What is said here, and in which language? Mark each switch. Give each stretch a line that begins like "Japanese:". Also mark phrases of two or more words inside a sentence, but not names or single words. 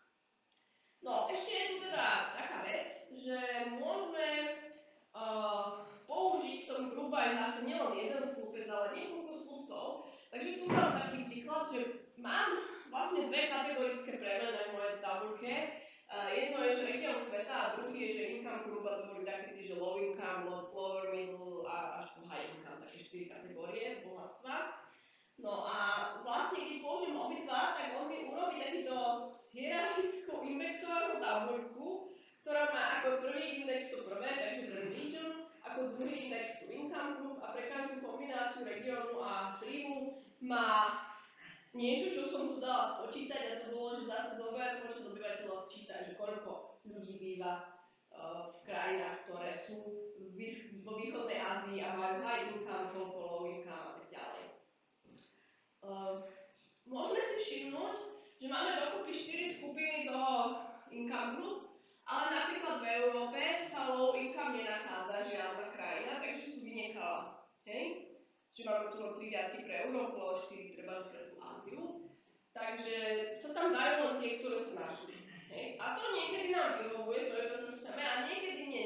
Slovak: No, ešte je tu teda taká vec, že môžeme použiť v tom
English: group by
Slovak: zase nielen jeden slupec, ale niekoľko slupcov. Takže tu mám taký príklad, že mám vlastne dve kategorické premene v mojej tabuľke. Jedno je, že región sveta a druhý je, že
English: income group,
Slovak: a to boli také tie, že
English: low income, lower middle
Slovak: a až po
English: high income,
Slovak: také 4 kategórie bohatstva. No a vlastne, keď použijem obidva, tak on mi urobí takýto hierarchickú indexovanú tabuľku, ktorá má ako prvý index to prvé, takže ten region, ako druhý index tu
English: income group
Slovak: a pre každú kombináciu regiónu a príjmu má niečo, čo som tu dala spočítať, a to bolo, že zase zober počet obyvateľov, sčítaj, že koľko ľudí býva v krajinách, ktoré sú vo východnej Ázii a majú
English: high income,
Slovak: koľko
English: low income
Slovak: a tak ďalej. Môžeme si všimnúť, že máme dokopy 4 skupiny toho
English: income group,
Slovak: ale napríklad v Európe sa
English: low income
Slovak: nenachádza žiadna krajina, takže si tu vynechala. Hej? Čiže máme tu 3 riadky pre Európu, ale 4 treba pre tú Áziu. Takže sa tam dajú len tie, ktoré sa našli. Hej? A to niekedy nám vyhovuje, to je to, čo chceme, a niekedy nie.